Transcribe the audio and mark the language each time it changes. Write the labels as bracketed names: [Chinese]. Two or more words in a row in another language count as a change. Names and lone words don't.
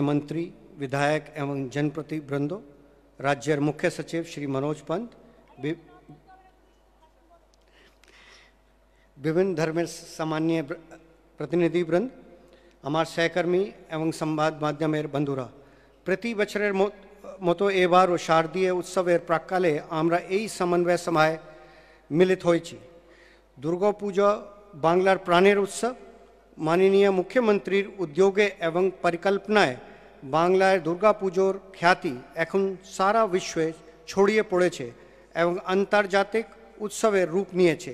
[Bangla] মন্ত্রী, বিধায়ক এবং জনপ্রতিনিধিবৃন্দ, রাজ্য মুখ্য সচিব শ্রী মনোজ পন্ত, বিভিন্ন ধর্ম সামান্য প্রতিনিধিবৃন্দ, আমার সহকর্মী এবং সংবাদ মাধ্যমের বন্ধুরা, প্রতি বছরের মতো এবারও শারদীয় উৎসবের প্রাক্কালে আমরা এই সমন্বয় সভায় মিলিত হয়েছি। দুর্গাপূজা বাংলার প্রাণের উৎসব। মাননীয় মুখ্যমন্ত্রীর উদ্যোগে এবং পরিকল্পনায় বাংলার দুর্গাপুজোর খ্যাতি এখন সারা বিশ্বে ছড়িয়ে পড়েছে এবং আন্তর্জাতিক উৎসবের রূপ নিয়েছে।